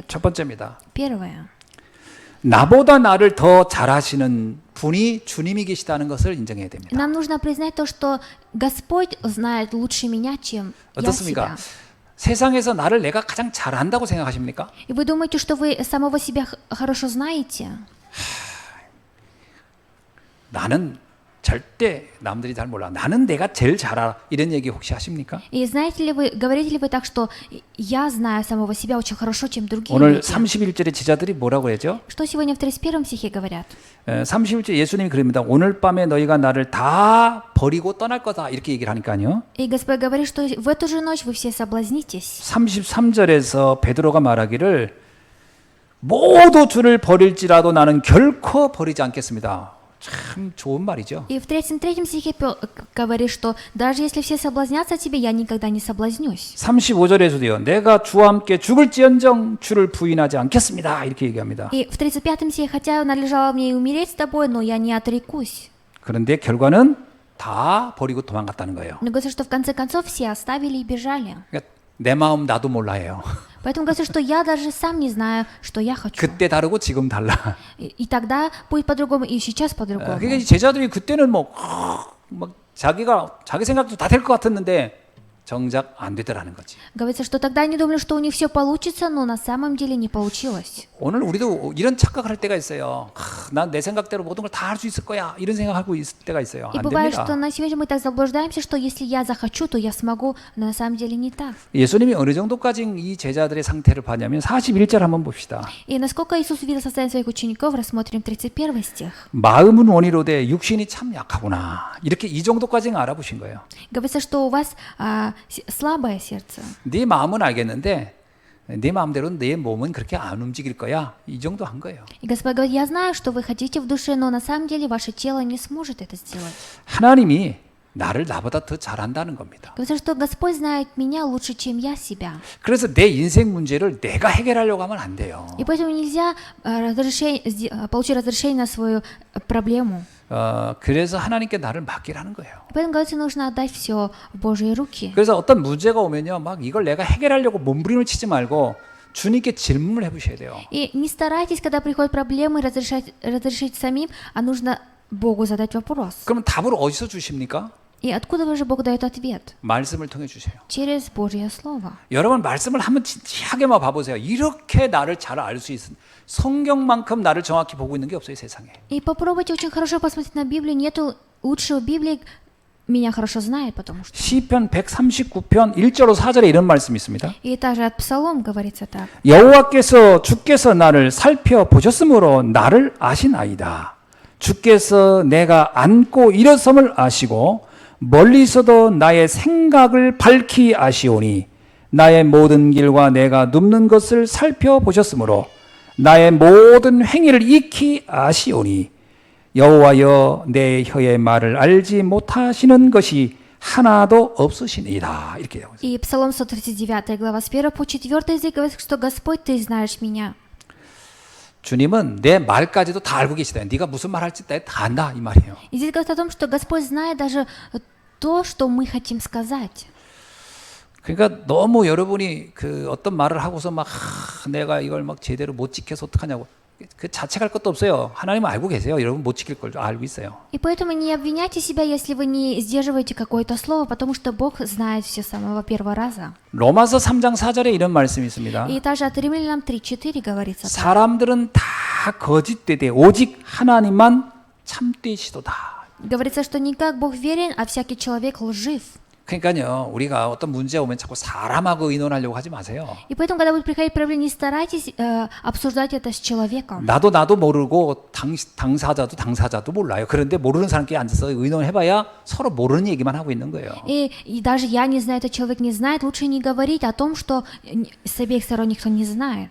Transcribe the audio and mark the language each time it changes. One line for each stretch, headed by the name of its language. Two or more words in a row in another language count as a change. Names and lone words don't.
Korean: 첫 번째입니다.
Russian: Первое.
Korean: 나보다 나를 더 잘하시는 분이 주님이 계시다는 것을 인정해야 됩니다.
Russian: Нам нужно признать то, что Господь знает лучше меня, чем я
Korean: 어떻습니까?
Russian: себя.
Korean: 세상에서 나를 내가 가장 잘한다고 생각하십니까?
Russian: И вы думаете, что вы самого себя хорошо знаете?
Korean: 나는 절대 남들이 잘 몰라. 나는 내가 제일 잘 알아. 이런 얘기 혹시 하십니까?
Russian: И знаете ли вы, говорите ли вы так, что я знаю самого себя очень хорошо, чем другие
Korean: 오늘
Russian: люди?
Korean: 31절에 제자들이 뭐라고 했죠?
Russian: Что сегодня в 31 стихе говорят?
Korean: 31절 예수님이 그럽니다. 오늘 밤에 너희가 나를 다 버리고 떠날 거다. 이렇게 얘기를 하니까요.
Russian: И Господь говорит, что в эту же ночь вы все соблазнитесь.
Korean: 33절에서 베드로가 말하기를 모두 주를 버릴지라도 나는 결코 버리지 않겠습니다. 참 좋은 말이죠.
Russian: И в 33 стихе говорит, что даже если все соблазнятся тебе, я никогда не соблазнюсь.
Korean: 35절에서도요. 내가 주와 함께 죽을지언정 주를 부인하지 않겠습니다. 이렇게 얘기합니다.
Russian: И в 35 стихе, хотя надлежало мне и умереть с тобой, но я не отрекусь.
Korean: 그런데 결과는 다 버리고 도망갔다는 거예요.
Russian: Но говорится, что в конце концов все оставили и бежали.
Korean: 그러니까 내 마음 나도 몰라요.
Russian: Поэтому говорится, что я даже сам не знаю, что я хочу.
Korean: 그때 다르고 지금 달라.
Russian: И тогда будет по-другому, и сейчас по-другому.
Korean: 그러니까 제자들이 그때는 막 자기 생각도 다 될 것 같았는데 정작 안 되더라는 거지.
Russian: Говорится, что тогда они думали, что у них все получится, но на самом деле не получилось.
Korean: 오늘 우리도 이런 착각을 할 때가 있어요. 난 내 생각대로 모든 걸 다 할 수 있을 거야. 이런 생각하고 있을 때가 있어요.
Russian: И
Korean: 안
Russian: бывает,
Korean: 됩니다.
Russian: что на сегодня мы так заблуждаемся, что если я захочу, то я смогу, но на самом деле не так.
Korean: 예수님이 어느 정도까지 이 제자들의 상태를 봤냐면 41절 한번 봅시다.
Russian: И насколько Иисус увидел состояние своих учеников, рассмотрим 31 стих.
Korean: 마음은 원이로되 육신이 참 약하구나. 이렇게 이 정도까지는 알아보신 거예요.
Russian: Говорится, что у вас слабое сердце.
Korean: 네 마음은 알겠는데 네 마음대로 내 몸은 그렇게 안 움직일 거야. 이 정도 한 거예요.
Russian: И Господь говорит, я знаю, что вы хотите в душе, но на самом деле ваше тело не сможет это сделать.
Korean: 하나님이 나를 나보다 더 잘한다는 겁니다.
Russian: Говорится, что Господь знает меня лучше, чем я себя.
Korean: 그래서 내 인생 문제를 내가 해결하려고 하면 안 돼요.
Russian: И поэтому нельзя получить разрешение на свою проблему.
Korean: 그래서 하나님께 나를 맡기라는 거예요.
Russian: Поэтому, говорится, нужно отдать все в Божьи руки.
Korean: 그래서 어떤 문제가 오면요, 막 이걸 내가 해결하려고 몸부림을 치지 말고 주님께 질문을 해보셔야 돼요.
Russian: И не старайтесь, когда приходят проблемы, разрешить самим, а нужно Богу задать вопрос.
Korean: 그러면 답을 어디서 주십니까?
Russian: И откуда же Бог дает ответ?
Korean: 말씀을 통해 주세요.
Russian: Через Божье Слово.
Korean: 여러분 말씀을 한번 진지하게만 봐보세요. 이렇게 나를 잘 알 수 있는 성경만큼 나를 정확히 보고 있는 게 없어요, 세상에.
Russian: И попробуйте очень хорошо посмотреть на Библию. Нету лучшего Библии, меня хорошо знает, потому что.
Korean: 시편 139편 1절로 4절에 이런 말씀이 있습니다.
Russian: И также от Псалом говорится так.
Korean: 여호와께서 주께서 나를 살펴보셨으므로 나를 아시나이다. 주께서 내가 앉고 일어섬을 아시고 멀리서도 나의 생각을 밝히 아시오니 나의 모든 길과 내가 눕는 것을 살펴보셨으므로 나의 모든 행위를 익히 아시오니 여호와여 내 혀의 말을 알지 못하시는 것이 하나도 없으시니이다. 이렇게 하고 있어요.
Russian: И Псалом 139 глава с 1 по 4 язык говорит, что Господь, Ты знаешь меня.
Korean: 주님은 내 말까지도 다 알고 계시다. 네가 무슨 말 할지 다 안다 이 말이에요.
Russian: И здесь говорит о том, что Господь знает даже то, что мы хотим сказать.
Korean: 그러니까 너무 여러분이 그 어떤 말을 하고서 막 내가 이걸 막 제대로 못 지켜서 어떡하냐고 그 자책할 것도 없어요. 하나님은 알고 계세요. 여러분 못 지킬 걸 알고 있어요.
Russian: И поэтому не обвиняйте себя, если вы не сдерживаете какое-то слово, потому что Бог знает все с самого первого раза.
Korean: 로마서 3장 4절에 이런 말씀이 있습니다.
Russian: И также от Римлянам 3:4 говорится так.
Korean: 사람들은 다 거짓되되 오직 하나님만 참되시도다.
Russian: Говорится, что не как Бог верен, а всякий человек лжив.
Korean: 그러니까요, 우리가 어떤 문제 오면 자꾸 사람하고 의논하려고 하지 마세요.
Russian: И поэтому, когда будет приходить проблема, не старайтесь обсуждать это с человеком.
Korean: 나도 모르고 당사자도 몰라요. 그런데 모르는 사람끼리 앉아서 의논해봐야 서로 모르는 얘기만 하고 있는 거예요.
Russian: И даже я не знаю, этот человек не знает, лучше не говорить о том, что с обеих сторон никто не знает.